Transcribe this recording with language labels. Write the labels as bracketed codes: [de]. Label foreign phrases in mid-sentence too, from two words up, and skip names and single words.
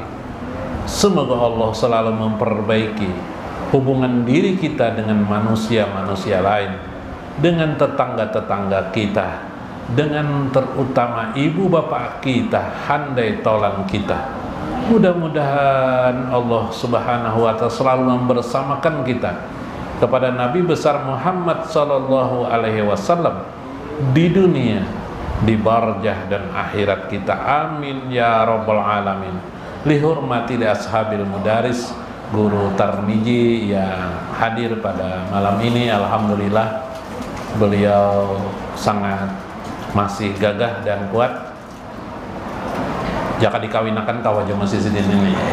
[id] Semoga Allah selalu memperbaiki hubungan diri kita dengan manusia-manusia lain, dengan tetangga-tetangga kita, dengan terutama ibu bapak kita, handai tolan kita. Mudah-mudahan Allah [ar] سبحانه وتعالى [id] selalu membersamakan kita kepada Nabi besar Muhammad [ar] صلى الله عليه وسلم [id] di dunia, di barzah dan akhirat kita. [ar] آمين يا رب العالمين. لحرمة لأصحاب المدرس, [id] guru Tarmiji yang hadir pada malam ini. Alhamdulillah beliau sangat masih gagah dan kuat. [bjn] Jaka dikawinakan kawaja masih sidin ini.